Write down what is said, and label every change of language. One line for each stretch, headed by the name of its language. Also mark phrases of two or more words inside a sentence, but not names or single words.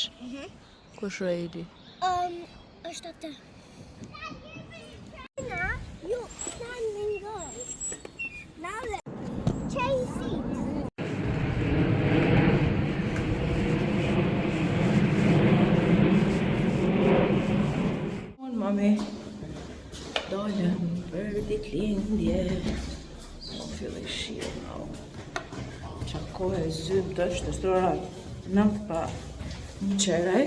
Albanian: Kush Rejli? është atë.
English: You standing up. Now let's chase it.
Albanian: Mami, dolem për ditëlindje. Po filli shiu now. Qa kohë e zymë të është ora 9 pa një qerek.